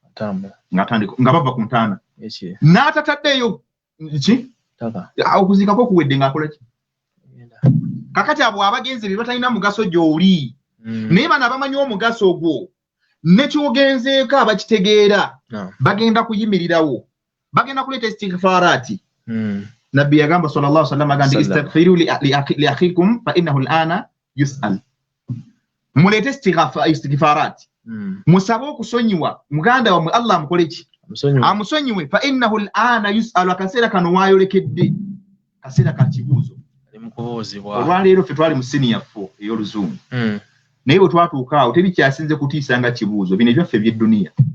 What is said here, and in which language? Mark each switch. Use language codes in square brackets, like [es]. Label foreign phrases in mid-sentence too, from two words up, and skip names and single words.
[lg] nga bava ku ntaana n'atataddeeyo ki okuziikako kuwedde ng'akola ki kakati abo abagenzi be batalina mugaso gy'oli naye bano abamanyi omugaso ogwo nekyogenzeeko abakitegeera bagenda kuyimirirawo bagenda kuleeta istighfarati. Nabbi yagamba [ar] صلى الله عليه وسلم agamba استغفروا لأخيكم فإنه الآن يسأل. [lg] Muleete istighfarati musabe okusonyiwa muganda wammwe Allah amukole ki amusonyiwe [ar] فإنه الآن يسأل [lg] akaseera kano waayolekedde kaseera ka kibuuzo olwaleero ffe twali mu senior 4 ey'oluzungu naye bwe twatuuka awo teri kyasinze kutiisa nga kibuuzo bino ebyaffe eby'edduniya